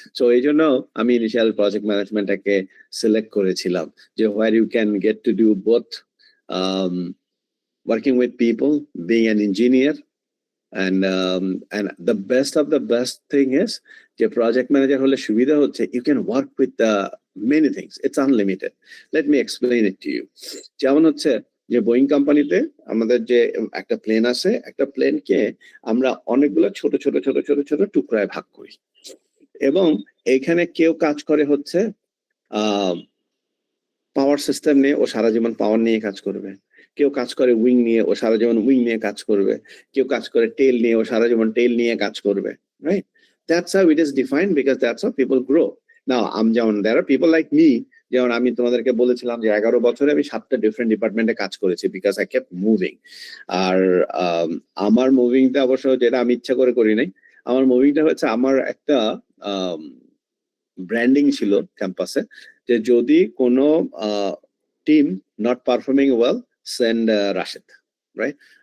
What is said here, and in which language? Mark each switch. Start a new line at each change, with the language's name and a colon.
English: So
Bangla: এই জন্য আমি ইনিশিয়াল প্রজেক্ট ম্যানেজমেন্টটাকে সিলেক্ট করেছিলাম যে
English: where you can get to do both working with people, being an engineer, and the best of the best thing is
Bangla: যে project manager হলে সুবিধা হচ্ছে
English: you can work with many things. It's unlimited. Let me explain it to you.
Bangla: যেমন হচ্ছে যে Boeing কোম্পানিতে আমাদের যে একটা প্লেন আছে, একটা প্লেনকে আমরা অনেকগুলো ছোট ছোট ছোট ছোট ছোট টুকরায় ভাগ করি এবং এখানে কেউ কাজ করে হচ্ছে পাওয়ার সিস্টেম নিয়ে, ও সারা জীবন পাওয়ার নিয়ে কাজ করবে। কেউ কাজ করে উইং নিয়ে, ও সারা জীবন উইং নিয়ে কাজ করবে। কেউ কাজ করে টেল নিয়ে, ও সারা জীবন টেল নিয়ে কাজ করবে, right?
English: That's how it is defined because that's how people grow.
Bangla: Now, যেমন
English: there are people like me,
Bangla: যেমন আমি তোমাদেরকে বলেছিলাম যে 11 বছরে আমি 7টা ডিফারেন্ট ডিপার্টমেন্টে কাজ করেছি
English: Because I kept moving.
Bangla: আর আমার মুভিংটা অবশ্য যেটা আমি ইচ্ছা করে করি নাই, আমার মুভিংটা হচ্ছে আমার একটা ব্র্যান্ডিং ছিল ক্যাম্পাসে যে যদি কোনো team
English: not performing well send Rashed,
Bangla: right?